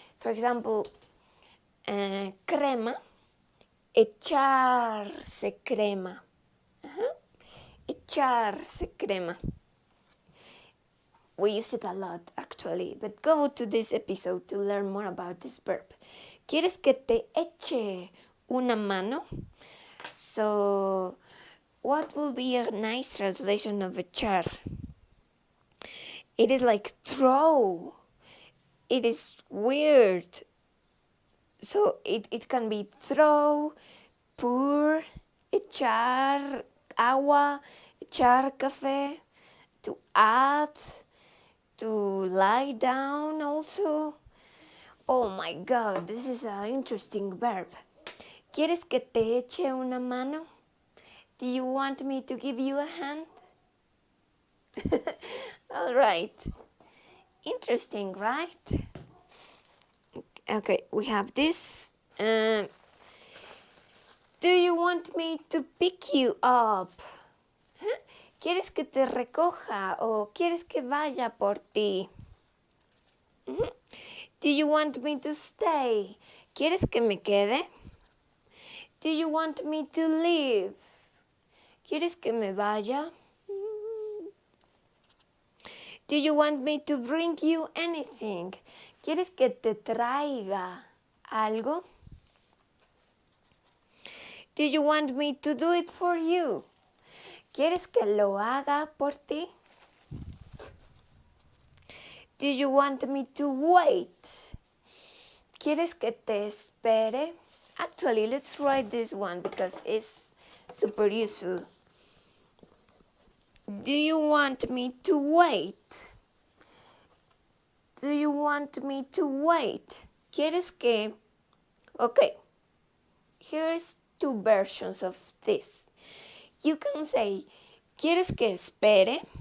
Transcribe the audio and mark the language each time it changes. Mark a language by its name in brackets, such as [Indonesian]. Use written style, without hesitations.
[English] For example, [Spanish] crema, echarse crema. Echarse crema. [English] We use it a lot actually, but go to this episode to learn more about this verb. [Spanish] ¿Quieres que te eche una mano? [English] So, what will be a nice translation of echar? It is like throw. It is weird. So it can be throw, pour, [Spanish] echar agua, echar café, [English] to add, to lie down also. Oh my God, this is an interesting verb. [Spanish] ¿Quieres que te eche una mano? [English] Do you want me to give you a hand? All right. Interesting, right? Okay, we have this. Do you want me to pick you up? [Spanish] ¿Quieres que te recoja o quieres que vaya por ti? [English] Do you want me to stay? [Spanish] ¿Quieres que me quede? [English] Do you want me to leave? [Spanish] ¿Quieres que me vaya? [English] Do you want me to bring you anything? [Spanish] ¿Quieres que te traiga algo? [English] Do you want me to do it for you? [Spanish] ¿Quieres que lo haga por ti? [English] Do you want me to wait? [Spanish] ¿Quieres que te espere? [English] Actually, let's write this one because it's super useful. Do you want me to wait? Do you want me to wait? [Spanish] ¿Quieres que... [English] Okay, here's two versions of this. You can say, [Spanish] ¿quieres que espere?